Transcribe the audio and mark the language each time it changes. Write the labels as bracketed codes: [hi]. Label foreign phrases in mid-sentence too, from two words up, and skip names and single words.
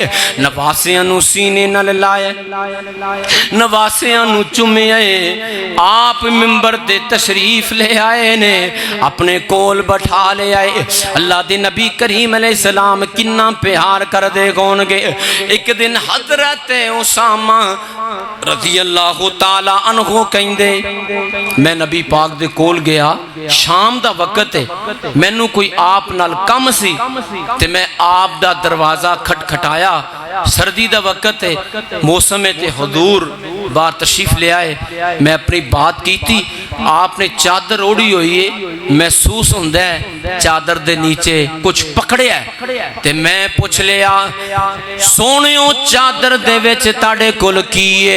[pa] نواسیاں نوں سینے نال لائے، نواسیاں نوں چمیا، آپ منبر تے تشریف لے آئے نے، اپنے کول بیٹھا لے آئے. اللہ دے نبی کریم علیہ السلام کنا پیار کردے ہونگے. ایک دن حضرت اسامہ [ar] رضي الله تعالى عنه [pa] کہندے میں نبی پاک دے کول گیا، شام دا وقت ہے، مینوں کوئی آپ نال کم سی تے میں آپ دا دروازہ کھٹکھٹایا. سردی دا وقت ہے، موسم ہے تے حضور باہر تشریف لے آئے. میں اپنی بات کی تھی، آپنے چادر اوڑھی ہوئی ہے، محسوس ہوندا ہے چادر دے نیچے کچھ پکڑیا تے میں پوچھ لیا سونیو چادر دے وچ تاڑے کول کی ہے?